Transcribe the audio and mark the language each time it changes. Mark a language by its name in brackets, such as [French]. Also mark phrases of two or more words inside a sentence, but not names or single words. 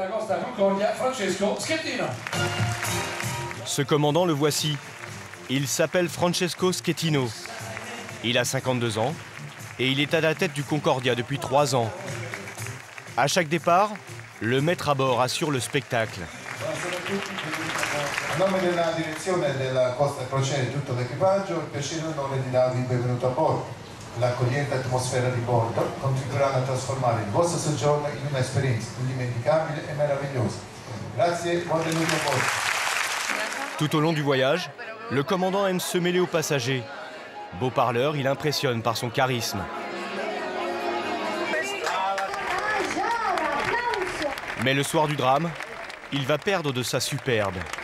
[French] Ce commandant, le voici. Il s'appelle Francesco Schettino. Il a 52 ans et il est à la tête du Concordia depuis 3 ans. À chaque départ, le maître à bord assure le spectacle. [Italian] A nome della direzione della Costa Crociere e tutto l'equipaggio, il piacere e l'onore di darvi il benvenuto a bordo. L'accogliente atmosfera di bordo contribuirà a trasformare il vostro soggiorno in un'esperienza indimenticabile e meravigliosa. Grazie e buon venuto a bordo. [French] Tout au long du voyage, le commandant aime se mêler aux passagers. Beau parleur, il impressionne par son charisme. Mais le soir du drame, il va perdre de sa superbe.